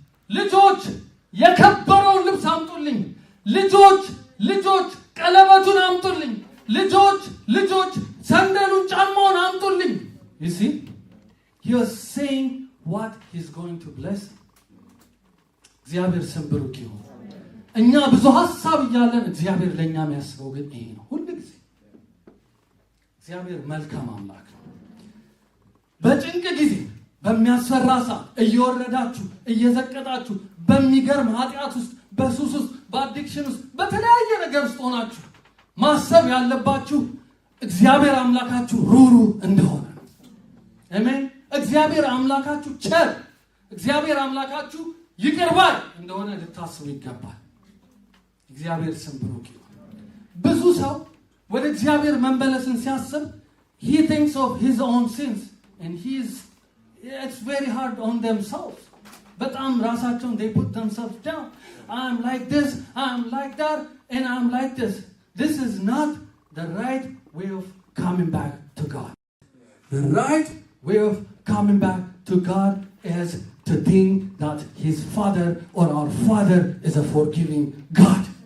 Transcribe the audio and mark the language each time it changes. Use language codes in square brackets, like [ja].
[am] ልጆች የከበረውን ልብስ አምጡልኝ። ልጆች ቀለበቱን አምጡልኝ። ልጆች ሰንደሉን ጫማውን አምጡልኝ። [en] You see? He was saying what he's going to bless. [am] እግዚአብሔር ስም ብሩክ ይሁን። እኛ ብዙ ሐሳብ እያለን እግዚአብሔር ለኛ የሚያስበው ግን ይሄ ነው። ሁሉ ጊዜ እግዚአብሔር መልካም አምላክ ነው። በጭንቅ ጊዜ በሚያስፈራ ሰዓት እየወረዳችሁ እየዘቀጣችሁ በሚገርም ኃጢአት ውስጥ በሱስ ውስጥ በአዲክሽን ውስጥ በተለያየ ነገር ውስጥ ሆናችሁ ማሰብ ያለባችሁ እግዚአብሔር አምላካችሁ ሩሩ እንደሆነ ነው። አሜን። እግዚአብሔር አምላካችሁ ቸር፣ እግዚአብሔር አምላካችሁ ይቅር ባይ እንደሆነ ልታስቡ ይገባል። እግዚአብሔር ስም ብሩክ ይሁን። ብዙ ሰው ወደ እግዚአብሔር መመለስን ሲያስብ [en] he thinks of his own sins and it's very hard on themselves. [am] በጣም ራሳቸውን [en] they put themselves down. I'm like this, I'm like that, and I'm like this. This is not the right way of coming back to God. The right way of coming back to God is to think that his father or our father is a forgiving God.